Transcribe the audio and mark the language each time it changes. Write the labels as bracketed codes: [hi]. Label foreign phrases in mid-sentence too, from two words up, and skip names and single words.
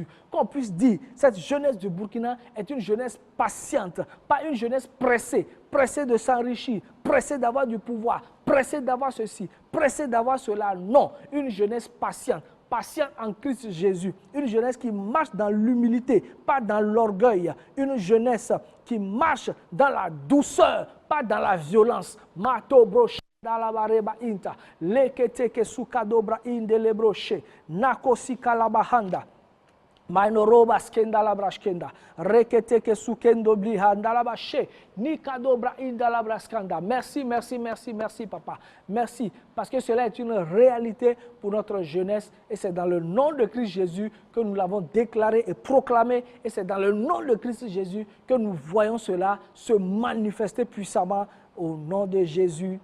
[fr] Qu'on puisse dire, cette jeunesse du Burkina est une jeunesse patiente, pas une jeunesse pressée, pressée de s'enrichir, pressée d'avoir du pouvoir, pressée d'avoir ceci, pressée d'avoir cela. Non, une jeunesse patiente, patiente en Christ Jésus. Une jeunesse qui marche dans l'humilité, pas dans l'orgueil. Une jeunesse qui marche dans la douceur, pas dans la violence. Mato broche. Dalabareba inta lekete ke sukadobra indele broche nakosi kalabahanda mainoroba skenda labrashkenda rekete ke sukendo blihanda labashe nikadobra indalabraskanda. Merci, merci, merci, merci papa. Merci parce que cela est une réalité pour notre jeunesse et c'est dans le nom de Christ Jésus que nous l'avons déclaré et proclamé et c'est dans le nom de Christ Jésus que nous voyons cela se manifester puissamment au nom de Jésus.